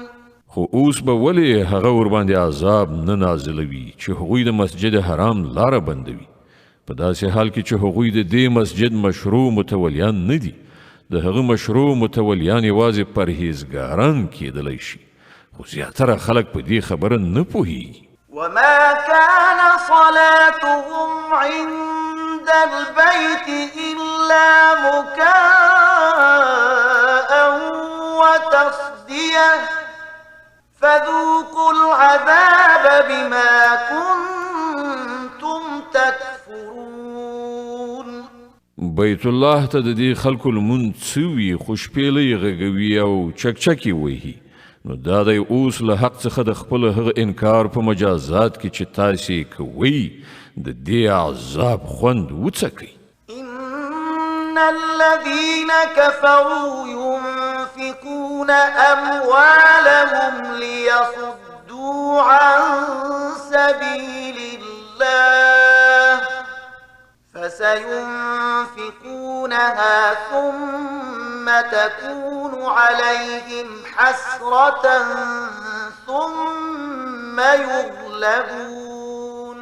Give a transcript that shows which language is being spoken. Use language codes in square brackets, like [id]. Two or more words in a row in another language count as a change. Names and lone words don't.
[ps] خو اوس به ولې هغه ورباندې عذاب نه نازلوي چې هغوی د مسجد حرام لاره بندوي په داسې حال کې چې هغوی د دې مسجد مشروع متولیان نه دي د هغه مشروع متولیان یوازې پرهیزګاران کېدلی شي خو زیاتره خلک په دې خبره نه پوهیږي [ar] وما كان صلاتهم عند البيت إلا مكاء وتصدية فذوقوا العذاب بما كنتم تكفرون. [ps] بیت الله ته د دې خلکو لمونځ څه وي خو شپېلۍ غږوي او چکچکې وهي نو دا دی اوس له حق څخه د خپل هغه انکار په مجازات کې چې تاسې کوئ د دې عذاب خوند وڅکئ. [ar] إن الذين كفروا ينفقون أموالهم ليصدوا عن سبيل الله فسينفقونها ثم تكون عليهم حسرة ثم يغلبون